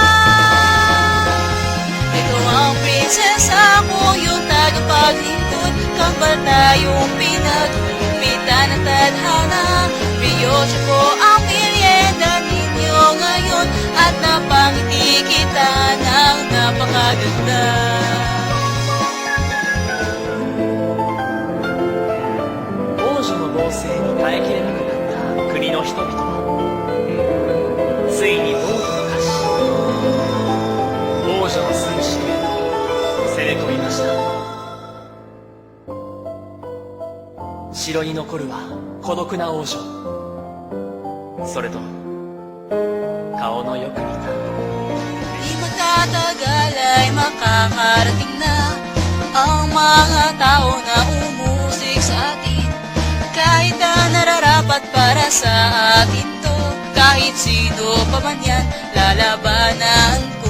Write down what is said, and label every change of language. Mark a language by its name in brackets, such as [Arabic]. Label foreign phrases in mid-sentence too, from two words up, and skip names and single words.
[Filipino] Ikaw ang prinsesa ko, yung tagapaglingkod. Kambal tayong pinaglupitan ng tadhana. Brioche po ang merienda ninyo ngayon, at napangiti kita ng napakaganda. [Japanese] 王女の同棲に耐えきれなくなった国の人々は、ついに暴徒と化し、王女の住む城へ攻め込みました。城に残るは孤独な王女、それと顔のよく似た [Filipino] Di magtatagal ay makakarating na ang mga tao na umusik sa atin. Kahit na nararapat para sa atin to, kahit sino pa man yan, lalabanan ko.